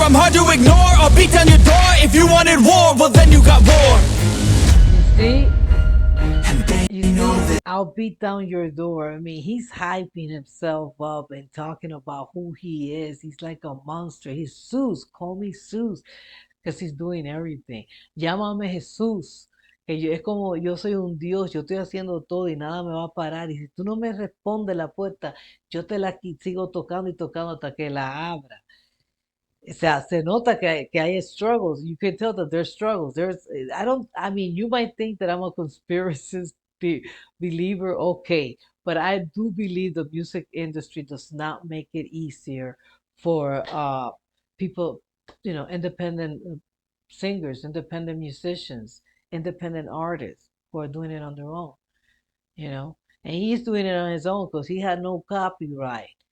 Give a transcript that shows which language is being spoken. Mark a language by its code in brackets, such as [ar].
[en] I'm hard to ignore, I'll beat down your door. If you wanted war, well then you got war. See? I'll beat down your door. I mean, he's hyping himself up and talking about who he is. He's like a monster. He's Zeus. Call me Zeus. Because he's doing everything. [es] Llámame Jesús. Es como yo soy un Dios, yo estoy haciendo todo y nada me va a parar. Y si tú no me respondes la puerta, yo te la sigo tocando y tocando hasta que la abra. O sea, se nota que hay struggles. [en] You can tell that there's struggles. I mean, you might think that I'm a conspiracist believer, okay, but I do believe the music industry does not make it easier for people, independent singers, independent musicians, independent artists who are doing it on their own, and he's doing it on his own because he had no copyright.